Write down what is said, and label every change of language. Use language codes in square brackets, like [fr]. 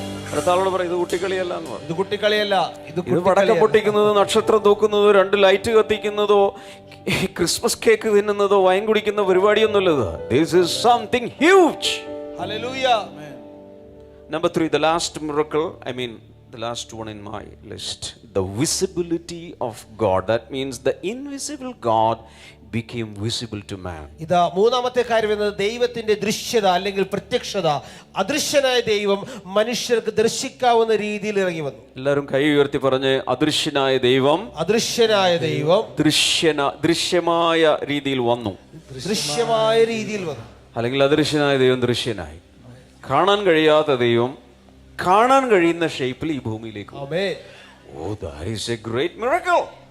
[ml] അടുത്താളോട് പറയും, ഇത് കുട്ടിക്കളിയല്ല എന്ന് പറയും. ഇത് കുട്ടിക്കളിയല്ല. ഇത് പടക്കം പൊട്ടിക്കുന്നതോ നക്ഷത്രം തൂക്കുന്നതോ 2 ലൈറ്റ് കത്തിക്കുന്നതോ ക്രിസ്മസ് കേക്ക് തിന്നുന്നതോ വൈൻ കുടിക്കുന്ന പരിപാടിയൊന്നുമില്ലത്. [en] This is something huge. Hallelujah. Number 3, the last miracle, the last one in my list, the visibility of God. That means the invisible God became visible to man. [ml] ഇതാ മൂന്നാമത്തെ കാര്യം എന്നത് ദൈവത്തിന്റെ ദൃശ്യത അല്ലെങ്കിൽ പ്രത്യക്ഷത. അദൃശ്യനായ ദൈവം മനുഷ്യർക്ക് ദർശിക്കാവുന്ന രീതിയിൽ ഇറങ്ങി വന്നു. എല്ലാവരും കൈ ഉയർത്തി പറഞ്ഞ്, അദൃശ്യനായ ദൈവം അദൃശ്യനായ ദൈവം ദൃശ്യമായ രീതിയിൽ വന്നു. ദൃശ്യമായ രീതിയിൽ വന്നു. അല്ലെങ്കിൽ അദൃശ്യനായ ദൈവം ദൃശ്യനായി. കാണാൻ കഴിയാത്ത ദൈവം കാണാൻ കഴിയുന്ന ഷേപ്പിൽ ഈ ഭൂമിയിലേക്ക്. ആമേൻ. [en] Oh, that is a great miracle.